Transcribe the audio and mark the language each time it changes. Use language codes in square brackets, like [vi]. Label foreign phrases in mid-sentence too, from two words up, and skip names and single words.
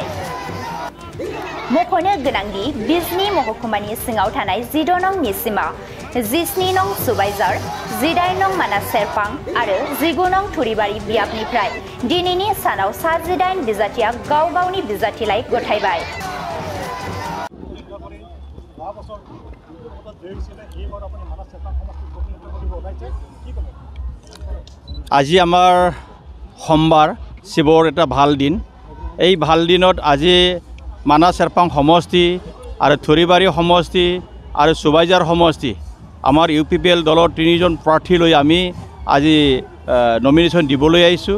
[brx] मख'नो गोनांदि बिजनी महकुमानि सिङाव थानाय 14 नं निसिमा, 17 नं सुबाइजार, 18 नं मानास सेरफां आरो 19 नं थुरिबारि ब्याबनिफ्राय दिनैनि सानाव 18 बिजाथिया गाव गावनि बिजाथिलाइ गथायबाय। [as] আজি আমাৰ সোমবাৰ শিৱৰ এটা ভাল দিন। এই ভাল দিনত আজি মানাস চেৰপাং সমষ্টি আৰু থুৰিবাৰী সমষ্টি আৰু সুবাইজাৰ সমষ্টি আমাৰ ইউপিপিএল দলৰ 3জন প্ৰাৰ্থী লৈ আমি আজি নমিনেশ্যন দিবলৈ আহিছোঁ।